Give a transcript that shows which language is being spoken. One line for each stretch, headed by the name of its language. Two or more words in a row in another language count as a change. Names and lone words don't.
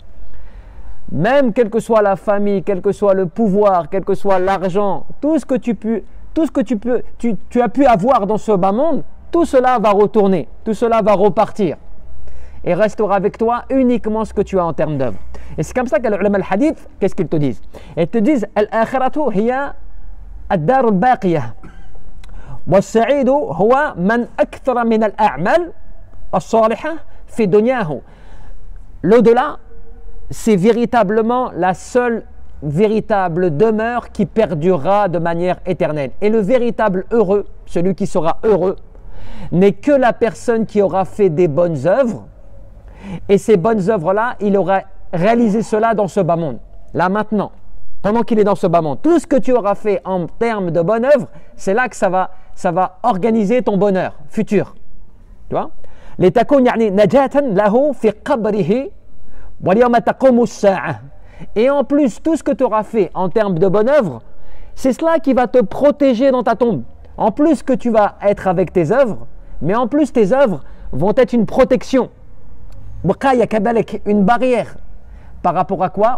French: Même quelle que soit la famille, quel que soit le pouvoir, quel que soit l'argent, tout ce que tu as pu avoir dans ce bas monde, tout cela va retourner, tout cela va repartir et restera avec toi uniquement ce que tu as en termes d'œuvre. Et c'est comme ça que les
Arabic: علماء الحديث,
French: qu'est-ce qu'ils te disent? Ils te disent
Arabic: الآخرة هي الدار الباقية والسعيد هو من أكثر من الأعمال الصالحة في دنياه.
French: L'au-delà, c'est véritablement la seule véritable demeure qui perdurera de manière éternelle. Et le véritable heureux, celui qui sera heureux, n'est que la personne qui aura fait des bonnes œuvres, et ces bonnes œuvres-là, il aura réalisé cela dans ce bas monde, là maintenant, pendant qu'il est dans ce bas monde. Tout ce que tu auras fait en termes de bonnes œuvres, c'est là que ça va organiser ton bonheur futur. Tu vois?
Arabic: لتكون يعني نجاة له في قبره واليوم تقوم الساعة.
French: Et en plus, tout ce que tu auras fait en termes de bonnes œuvres, c'est cela qui va te protéger dans ta tombe. En plus que tu vas être avec tes œuvres, mais en plus tes œuvres vont être une protection, une barrière. Par rapport à quoi?